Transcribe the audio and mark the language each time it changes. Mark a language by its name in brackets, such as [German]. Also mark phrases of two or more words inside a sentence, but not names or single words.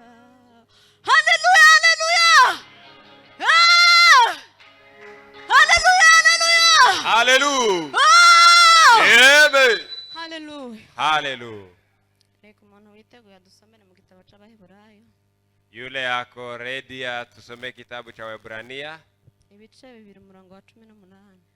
[Kinyarwanda] Haleluya, haleluya. Haleluya, haleluya. [English] Hallelujah. Amen. [Kinyarwanda] Haleluya. [English] Hallelujah. [Kinyarwanda] Reka umuntu witeguye dusomere mu gitabo cy'Abaheburayo. [Swahili] Yule yako ready tusome kitabu cha Waebrania [Kinyarwanda] Ibice 2:18.